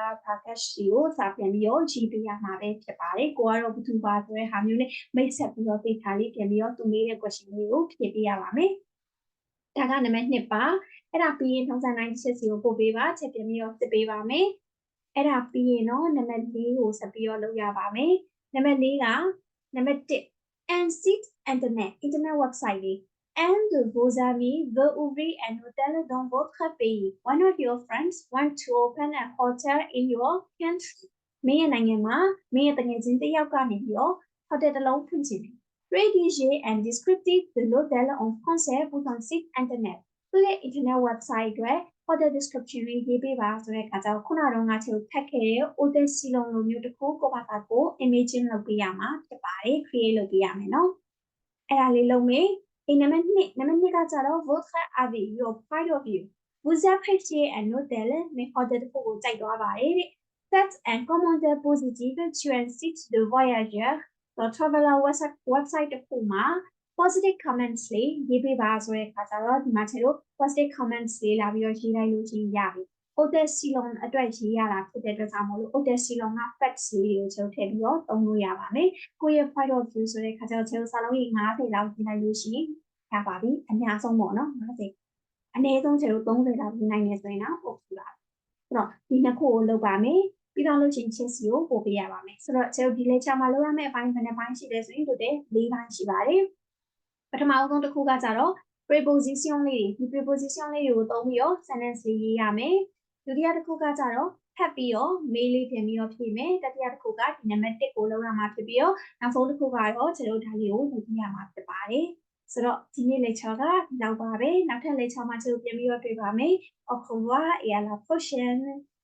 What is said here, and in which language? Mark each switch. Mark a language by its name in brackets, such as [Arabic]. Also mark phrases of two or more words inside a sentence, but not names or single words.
[Burmese] package ကိုစာပြန်ပြီးတော့ရေးပေးရမှာပဲဖြစ်ပါတယ်ကိုကတော့ဘသူပါဆိုတဲ့ဟာမျိုးနဲ့မိတ်ဆက်ပြီးတော့သိထားလေးပြန်ပြီးတော့သူမေးတဲ့ question လေးကိုဖြည့်ပေးရပါမယ်ဒါကနံပါတ်1ပါအဲ့ဒါပြီးရင်ထုံးစံတိုင်းချက်စီကိုပို့ပေးပါချက်ပြန်ပြီးတော့စစ်ပေးပါမယ်အဲ့ဒါပြီးရင်တော့နံပါတ်4ကိုဆက်ပြီးတော့လုပ်ရပါမယ်နံပါတ်4ကနံပါတ်1 and [English] site internet website [Burmese] လေး and [French] vos amis veulent ouvrir un hôtel dans votre pays [English] one of your friends want to open a hotel in your country [Burmese] မင်းရဲ့နိုင်ငံမှာမင်းရဲ့တငယ်ချင်းတစ်ယောက်ကနေပြီးတော့ hotel တစ်လုံးဖွင့်ချင်တယ် [French] Rédiger and descriptif de l'hôtel en français pour un site internet [Burmese] သူရဲ့ [English] internet website [Burmese] အတွက် [English] hotel description [Burmese] လေးရေးပေးပါဆိုတဲ့အခါကျတော့ခုနကတော့ငါချက်ဖတ်ခဲ့တဲ့ hotel Ceylon လိုမျိုးတစ်ခုကိုပါတာကို imagine လုပ်ပေးရမှာဖြစ်ပါတယ် create လုပ်ပေးရမယ်နော်အဲ့ဒါလေးလုပ် မယ်နံပါတ်2ကကျတော့ [French] votre avis [English] your point of view [French] vous appréciez un hôtel mais [Burmese] hotel တစ်ခုကိုကြိုက်သွားပါတယ်တဲ့ [French] faites un commentaire positif sur un site de voyageurs [English] the traveler website [Burmese] တစ်ခုမှာ [English] positive comments [Burmese] လေးရေးပေးပါဆိုတဲ့အခါကျတော့ဒီမှာချက်လို့ [English] positive comments [Burmese] လေးလာပြီးတော့ရေးလိုက်လို့ ချင်းရပြီ Hotel Ceylon အတွက်ရေးရတာဖြစ်တဲ့အတွက်ကြောင့်မို့လို့ Hotel Ceylon က facts လေးကိုချက်ထည့်ပြီးတော့သုံးလို့ရပါမယ်ကိုယ့်ရဲ့ [English] point of view [Burmese] ဆိုတဲ့အခါကျတော့ချက်စာလုံးကြီး90လောက်ရေးလိုက်လို့ရှိရင်ရပါ ပြီအများဆုံးပေါ့နော်90အနည်းဆုံးချက်30လောက်ရေးနိုင်နေဆိုရင်တော့ okay ပါဆိုတော့ဒီနှစ်ခုကိုလုပ်ပါမယ်ပြီးတော့လို့ရှိရင်ချက်စီကို ပို့ပေးရပါမယ်ဆိုတော့ချက်ဒီ lecture မှာလုပ်ရမယ့်အပိုင်းဘယ်နှပိုင်းရှိလဲဆိုရင်တို့တဲ့4ပိုင်းရှိပါတယ်ပထမဆုံးတစ်ခုကကြတော့ preposition လေးတွေဒီ preposition လေးတွေကိုသုံးပြီးတော့ sentence လေးရေးရမယ်ဒုတိယတစ်ခုကကြတော့ဖတ်ပြီးတော့ mail လေးပြင်ပြီးတော့ဖြည့်မယ်တတိယတစ်ခုကဒီနံပါတ်1ကိုလုပ်ရမှာဖြစ်ပြီးတော့နောက်ဆုံးတစ်ခုကတော့ကျွန်တော်ဒါလေးကိုလုပ်ပြရမှာဖြစ်ပါတယ်ဆိုတော့ဒီနေ့ lecture ကဒီလောက်ပါပဲနောက်ထပ် lecture မှာကျွန်တော်ပြန်ပြီးတော့တွေ့ပါမယ် [French] au revoir et à la prochaine